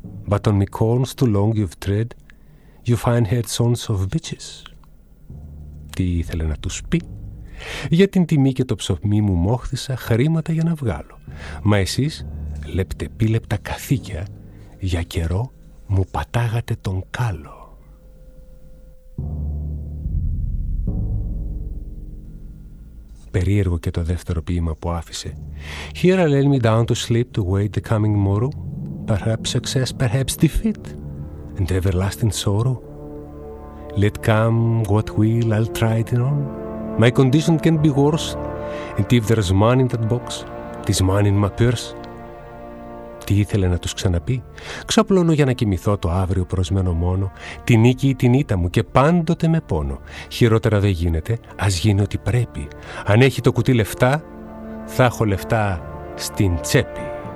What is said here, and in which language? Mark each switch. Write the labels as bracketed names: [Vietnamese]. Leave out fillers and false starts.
[English] But on me corns too long you've tread, you find head sons of bitches». [Greek] Τι ήθελε να τους πει? «Για την τιμή και το ψωμί μου μόχθησα χρήματα για να βγάλω. Μα εσείς, λεπτεπίλεπτα καθήκια, για καιρό μου πατάγατε τον κάλο». Περίεργο και το δεύτερο ποίημα που άφησε. [English] «Here I lay me down to sleep to wait the coming morrow. Perhaps success, perhaps defeat, and everlasting sorrow. Let come what will, I'll try it on. My condition can be worse, and if there's money in that box, there's money in my purse». [Greek] Τι ήθελε να τους ξαναπεί? «Ξαπλώνω για να κοιμηθώ το αύριο προσμένο μόνο, τη νίκη ή την ήττα μου και πάντοτε με πόνο. Χειρότερα δεν γίνεται, ας γίνει ό,τι πρέπει. Αν έχει το κουτί λεφτά, θα έχω λεφτά στην τσέπη».